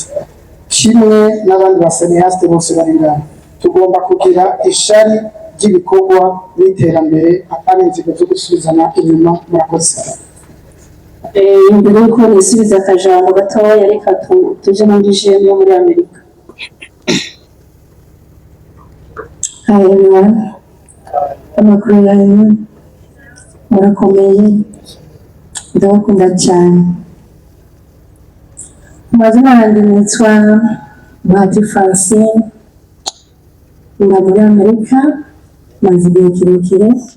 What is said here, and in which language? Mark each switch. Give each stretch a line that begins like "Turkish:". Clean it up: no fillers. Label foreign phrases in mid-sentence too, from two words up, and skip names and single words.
Kinyarwanda: Kimwe n'abandi baseneyaste bose bari ngaho, tugomba kugira ishari ry'ibikorwa n'iterambere, atari inzira zo gusubizana inyuma. Murakoze. Mbere yuko nisubiza akajambo gatoya, reka tuje muri jemu yo muri Amerika.
English: Hi everyone,
Kinyarwanda: amakuru yanyu murakomeye, ndabakunda cyane. Amazina yanjye nitwa Bahati Francine, mba muri Amerika maze igihe kirekire.